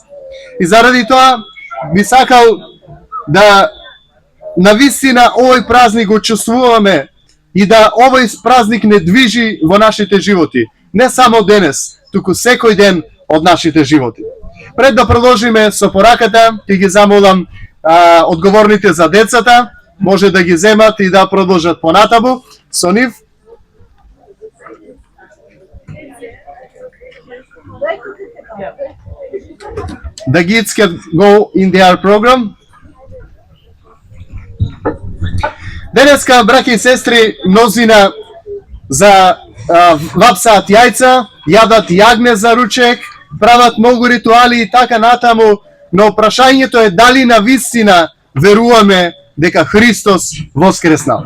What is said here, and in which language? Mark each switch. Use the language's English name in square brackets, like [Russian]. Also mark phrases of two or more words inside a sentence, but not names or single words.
[Macedonian] И заради тоа би сакал да навистина овој празник го чувствуваме и да овој празник не движи во нашите животи. Не само денес, туку секој ден од нашите животи. Пред да продолжиме со пораката, ќе ги замолам одговорните за децата, може да ги земат и да продолжат понатаму со нив. [English] The kids can go in their program. [Macedonian] Денеска, браќи и сестри, мнозина вапсаат јајца, јадат јагне за ручек, прават многу ритуали и така натаму, но прашањето е дали навистина веруваме дека Христос воскреснал.